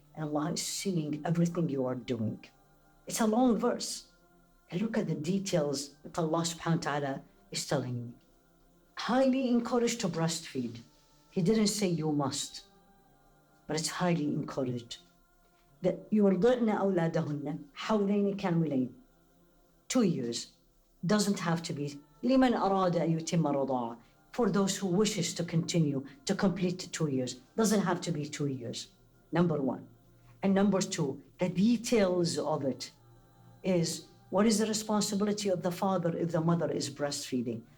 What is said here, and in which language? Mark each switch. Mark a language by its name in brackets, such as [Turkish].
[English] And Allah is seeing everything you are doing. It's a long verse. And look at the details that Allah subhanahu wa ta'ala is telling you. Highly encouraged to breastfeed. He didn't say you must, but it's highly encouraged. That [Arabic] يُرْضِعْنَ أَوْلَادَهُنَّ حَوْلَيْنِ كَامِلَيْنِ. [English] 2 years. Doesn't have to be. [Arabic] لِمَنْ أَرَادَ أَن يُتِمَّ الرَّضَاعَةَ. [English] For those who wishes to continue to complete the 2 years. Doesn't have to be 2 years. Number one. And number two, the details of it is, what is the responsibility of the father if the mother is breastfeeding?